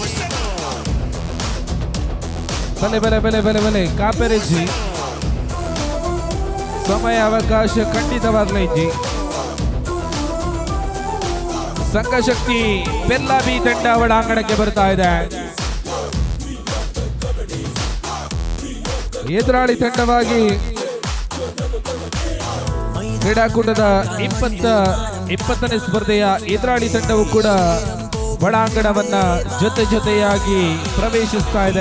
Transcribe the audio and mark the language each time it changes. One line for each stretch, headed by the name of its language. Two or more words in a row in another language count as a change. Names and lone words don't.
Tulu: ಬಲೆ ಬಲೆ ಬಲೆ ಬಲೆ ಬಲೆ ಕಾಪೆರೆಜ್ಜಿ ಸಮಯ ಅವಕಾಶ ಖಂಡಿತವಾಗ್ಲೈಜಿ.
Kannada: ಸಂಘಶಕ್ತಿ ಪೆರ್ಲಾ ಬಿ ತಂಡ ಒಳಾಂಗಣಕ್ಕೆ ಬರ್ತಾ ಇದೆ. ಎದುರಾಳಿ ತಂಡವಾಗಿ ಕ್ರೀಡಾಕೂಟದ 20ನೇ ಸ್ಪರ್ಧೆಯ ಎದುರಾಳಿ ತಂಡವು ಕೂಡ ಒಳಾಂಗಣವನ್ನ ಜೊತೆಯಾಗಿ ಪ್ರವೇಶಿಸ್ತಾ ಇದೆ.